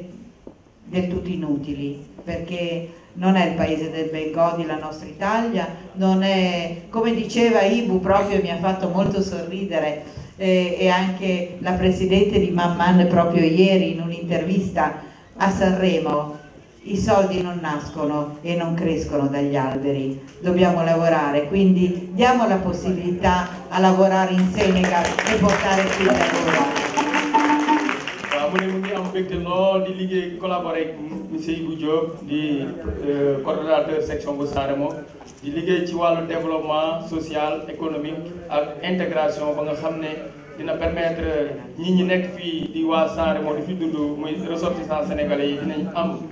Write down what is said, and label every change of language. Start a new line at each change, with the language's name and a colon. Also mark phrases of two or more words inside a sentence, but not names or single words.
Italian: del tutto inutili, perché non è il paese del Bengodi la nostra Italia, non è, come diceva Ibu, proprio mi ha fatto molto sorridere, e anche la presidente di Mamman proprio ieri in un'intervista a Sanremo: i soldi non nascono e non crescono dagli alberi, dobbiamo lavorare, quindi diamo la possibilità a lavorare in Senegal e portare qui il lavoro.
Wolof: mu ne mu ngi am mbégte lool di liggéey collaboré ak monsieur Ibou Diop di
French: coordonnateur section
Wolof: bu Saremo di liggéey ci wàllu
French: développement social économique
Wolof: ak intégration ba nga xam ne dina permettre ñi ñi nekk fii di waa Saremo di fi dund muy
French: ressortissants sénégalais
Wolof: yi dinañ am